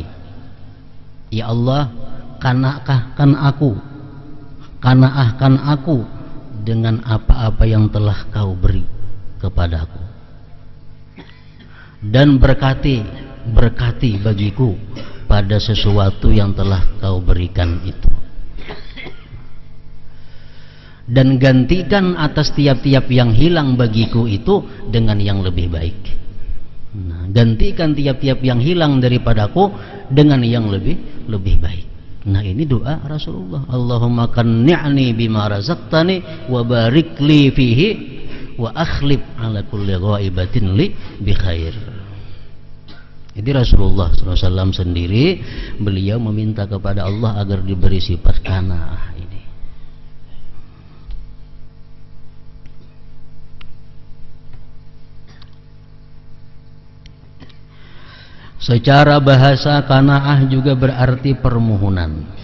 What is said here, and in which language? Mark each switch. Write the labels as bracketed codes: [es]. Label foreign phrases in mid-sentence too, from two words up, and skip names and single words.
[id] Ya Allah, qanaahkan aku dengan apa-apa yang telah Kau beri kepadaku, dan berkati bagiku pada sesuatu yang telah Kau berikan itu, dan gantikan atas tiap-tiap yang hilang bagiku itu dengan yang lebih baik. Nah, gantikan tiap-tiap yang hilang daripadaku dengan yang lebih baik. Nah ini doa Rasulullah. [ar] اللهم قنعني بما رزقتني وبارك لي فيه واخلف على كل غائبة لي بخير. [id] Jadi Rasulullah SAW sendiri beliau meminta kepada Allah agar diberi sifat qanaah ini. Secara bahasa qanaah juga berarti permohonan.